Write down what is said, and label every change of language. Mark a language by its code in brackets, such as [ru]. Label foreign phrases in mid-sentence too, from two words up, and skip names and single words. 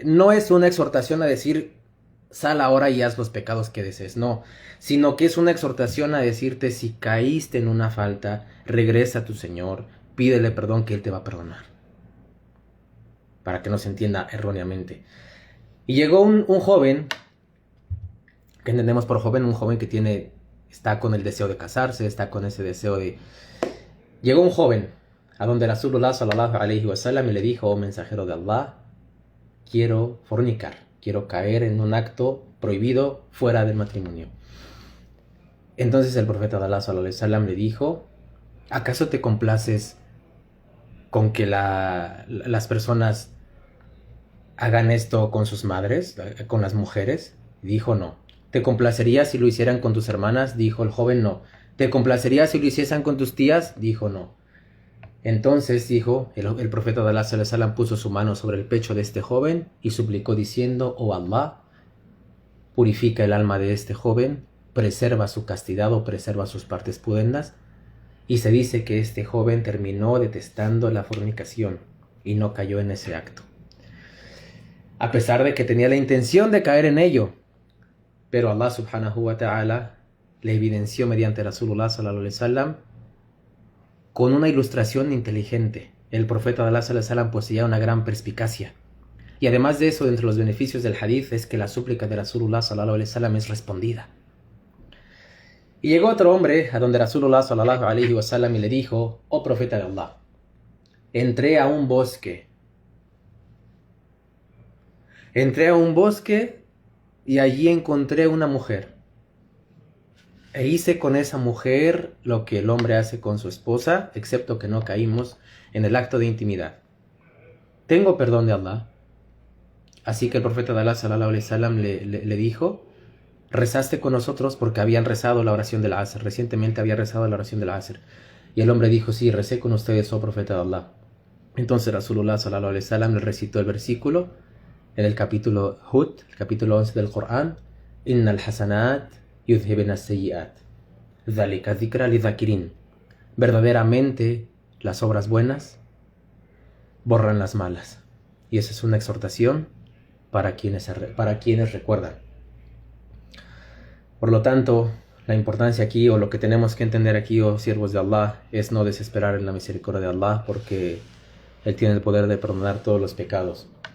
[es] No es una exhortación a decir: sal ahora y haz los pecados que desees, no, sino que es una exhortación a decirte: si caíste en una falta, regresa a tu Señor, pídele perdón, que Él te va a perdonar, para que no se entienda erróneamente. Y llegó un joven, que entendemos por joven, un joven que está con el deseo de casarse, está con ese deseo de... Llegó un joven a donde [ar] رسول الله صلى الله عليه وسلم [es] y le dijo: oh mensajero de Allah, quiero fornicar, quiero caer en un acto prohibido fuera del matrimonio. Entonces el profeta de Allah [ar] صلى الله عليه وسلم [es] le dijo: ¿acaso te complaces con que las personas hagan esto con sus madres, con las mujeres? Dijo: no. ¿Te complacería si lo hicieran con tus hermanas? Dijo el joven: no. ¿Te complacería si lo hiciesen con tus tías? Dijo: no. Entonces dijo el profeta de Allah [ar] صلى الله عليه وسلم, [es] puso su mano sobre el pecho de este joven y suplicó diciendo: oh Allah, purifica el alma de este joven, preserva su castidad o preserva sus partes pudendas. Y se dice que este joven terminó detestando la fornicación y no cayó en ese acto, a pesar de que tenía la intención de caer en ello. Pero [ar] الله سبحانه وتعالى [es] le evidenció mediante [ar] رسول الله صلى الله عليه وسلم [es] con una ilustración inteligente. El profeta de Allah [ar] صلى الله عليه وسلم [es] poseía una gran perspicacia. Y además de eso, entre los beneficios del hadith es que la súplica de [ar] رسول الله صلى الله عليه وسلم [es] es respondida. Y llegó otro hombre a donde [ar] رسول الله صلى الله عليه وسلم [es] y le dijo: oh profeta de Allah, entré a un bosque y allí encontré una mujer, e hice con esa mujer lo que el hombre hace con su esposa, excepto que no caímos en el acto de intimidad. ¿Tengo perdón de Allah? Así que el profeta de Allah [ar] صلى الله عليه وسلم [es] le dijo: rezaste con nosotros, porque habían rezado la oración del Asr, recientemente había rezado la oración del Asr. Y el hombre dijo: sí, recé con ustedes, oh profeta de Allah. Entonces [ar] رسول الله صلى الله عليه وسلم [es] le recitó el versículo en el capítulo Hud, el capítulo 11 del Corán: [ar] إن الحسنات يذهبن السيئات ذلك ذكرى للذاكرين. [es] Verdaderamente las obras buenas borran las malas. Y esa es una exhortación para quienes recuerdan. Por lo tanto, la importancia aquí, o lo que tenemos que entender aquí, oh siervos de Allah, es no desesperar en la misericordia de Allah, porque Él tiene el poder de perdonar todos los pecados.